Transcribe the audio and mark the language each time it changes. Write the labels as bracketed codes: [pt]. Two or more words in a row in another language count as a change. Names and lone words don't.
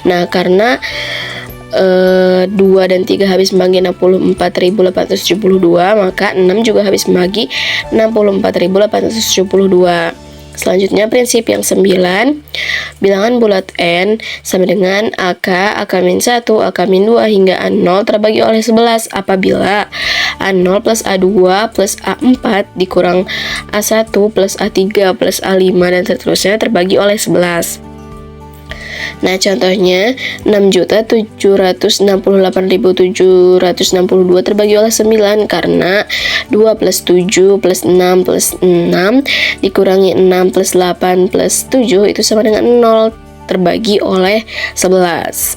[id] Nah, karena 2 dan 3 habis membagi 64.872, maka 6 juga habis membagi 64.872. Selanjutnya prinsip yang 9, bilangan bulat N sama dengan AK, AK-1, AK-2 hingga A0 terbagi oleh 11 apabila A0 plus A2 plus A4 dikurang A1 plus A3 plus A5 dan seterusnya terbagi oleh 11. Nah, contohnya 6.768.762 terbagi oleh 9 karena 2 plus 7 plus 6 plus 6 dikurangi 6 plus 8 plus 7 itu sama dengan 0 terbagi oleh 11.